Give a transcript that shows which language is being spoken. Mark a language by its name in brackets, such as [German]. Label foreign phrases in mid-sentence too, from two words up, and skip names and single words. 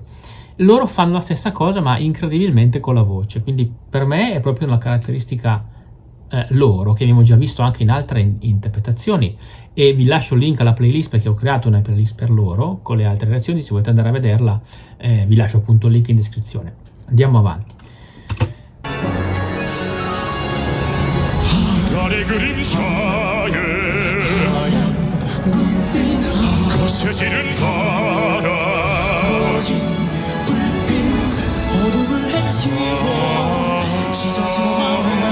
[Italian] Loro fanno la stessa cosa, ma incredibilmente con la voce, quindi per me è proprio una caratteristica loro, che abbiamo già visto anche in altre interpretazioni, e vi lascio il link alla playlist perché ho creato una playlist per loro con le altre reazioni. Se volete andare a vederla, vi lascio appunto il link in descrizione. Andiamo avanti. [Korean] 달의 그림자에 거세지는 바람 꺼진 불빛 어둠을 헤치고 찢어진 마음은